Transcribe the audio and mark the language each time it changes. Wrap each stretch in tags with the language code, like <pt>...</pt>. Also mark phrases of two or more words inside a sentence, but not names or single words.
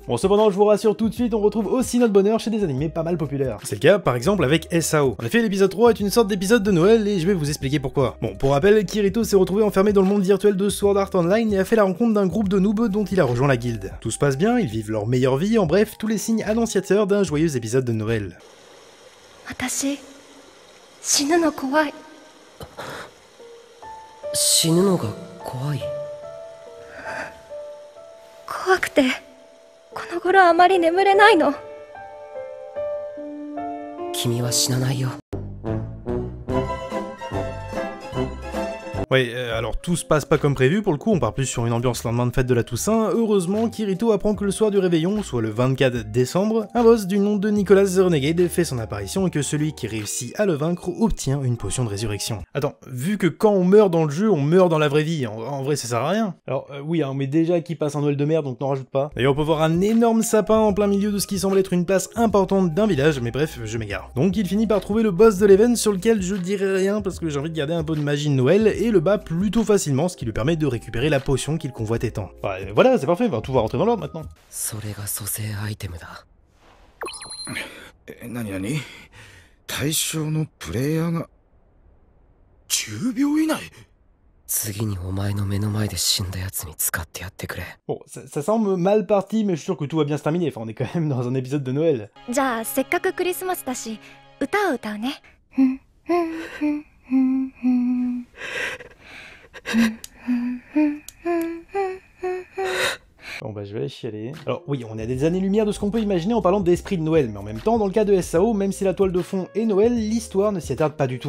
<fr>Bon, cependant, je vous rassure tout de suite, on retrouve aussi notre bonheur chez des animés pas mal populaires. C'est le cas, par exemple, avec SAO. En effet, l'épisode 3 est une sorte d'épisode de Noël, et je vais vous expliquer pourquoi. Bon, pour rappel, Kirito s'est retrouvé enfermé dans le monde virtuel de Sword Art Online et a fait la rencontre d'un groupe de noobs dont il a rejoint la guilde. Tout se passe bien, ils vivent leur meilleure vie, en bref, tous les signes annonciateurs d'un joyeux épisode de Noël.</fr> <ja>私死ぬの怖い。死ぬのが怖い。怖くてこの頃あまり眠れないの。君は死なないよ。</ja> <fr>Ouais, alors tout se passe pas comme prévu, pour le coup on part plus sur une ambiance lendemain de fête de la Toussaint. Heureusement, Kirito apprend que le soir du réveillon, soit le 24 décembre, un boss du nom de Nicolas the Renegade fait son apparition et que celui qui réussit à le vaincre obtient une potion de résurrection. Attends, vu que quand on meurt dans le jeu, on meurt dans la vraie vie, en vrai ça sert à rien. Alors oui, mais déjà qu'il passe un Noël de merde, donc n'en rajoute pas. D'ailleurs on peut voir un énorme sapin en plein milieu de ce qui semble être une place importante d'un village, mais bref, je m'égare. Donc il finit par trouver le boss de l'event sur lequel je dirai rien parce que j'ai envie de garder un peu de magie de Noël, et le bat plutôt facilement, ce qui lui permet de récupérer la potion qu'il convoitait tant. Ouais, voilà, c'est parfait, tout va rentrer dans l'ordre maintenant.</fr> <ja>それが蘇生アイテムだ。何対象のプレイヤーが10秒以内。次にお前の目の前で死んだやつに使ってやってくれ。</ja> <fr>Bon, ça semble mal parti, mais je suis sûr que tout va bien se terminer, enfin on est quand même dans un épisode de Noël.</fr> <ja>じゃあせっかくクリスマスだし歌を歌うね。</ja> <fr>Bon bah je vais aller chialer. Alors oui, on est à des années-lumière de ce qu'on peut imaginer en parlant d'esprit de Noël, mais en même temps, dans le cas de SAO, même si la toile de fond est Noël, l'histoire ne s'y attarde pas du tout.</fr>